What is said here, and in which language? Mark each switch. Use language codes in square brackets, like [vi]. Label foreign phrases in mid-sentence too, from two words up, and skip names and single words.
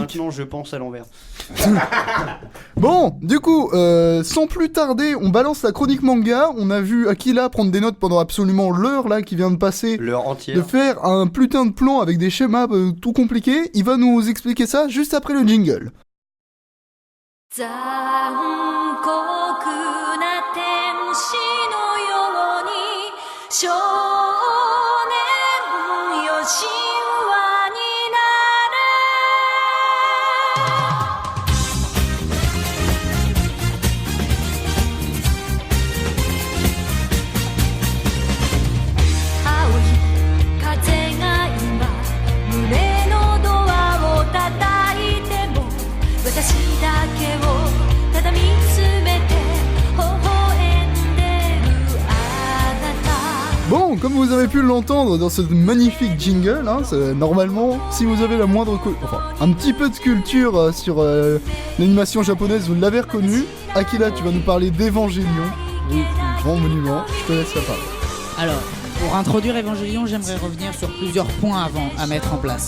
[fr] Maintenant, je pense à l'envers. Bon, du coup, sans plus tarder, on balance la chronique manga. On a vu Akila prendre des notes pendant absolument l'heure là qui vient de passer. L'heure entière. De faire un putain de plan avec des schémas tout compliqués. Il va nous expliquer ça juste après le jingle. [ja] 残酷な天使のように少年よ神話になる青い風が今胸のドアを叩いても私だけをただ見つめて微笑んでるあなた [fr] Bon, comme vous avez pu l'entendre dans ce magnifique jingle, hein, normalement, si vous avez la moindre... un petit peu de culture sur l'animation japonaise, vous l'avez reconnu. Akila, tu vas nous parler d'Evangelion. Oui. Grand monument, je te laisse la parole. Alors, pour introduire Evangelion, j'aimerais revenir sur plusieurs points avant à mettre en place.